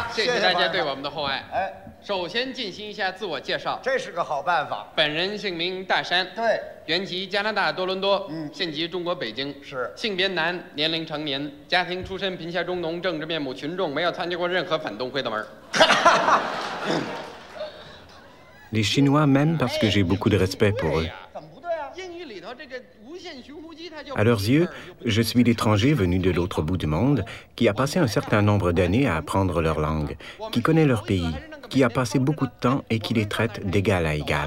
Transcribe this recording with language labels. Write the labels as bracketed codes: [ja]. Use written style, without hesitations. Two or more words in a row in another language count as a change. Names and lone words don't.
[zh] 谢谢大家对我们的厚爱。哎，首先进行一下自我介绍，这是个好办法。本人姓名大山，对，原籍加拿大多伦多，现籍中国北京，是，性别男，年龄成年，家庭出身贫下中农，政治面目群众，没有参加过任何反动会的门。 [fr] Les Chinois m'aiment parce que j'ai beaucoup de respect pour eux. À leurs yeux, je suis l'étranger venu de l'autre bout du monde, qui a passé un certain nombre d'années à apprendre leur langue, qui connaît leur pays, qui a passé beaucoup de temps et qui les traite d'égal à égal.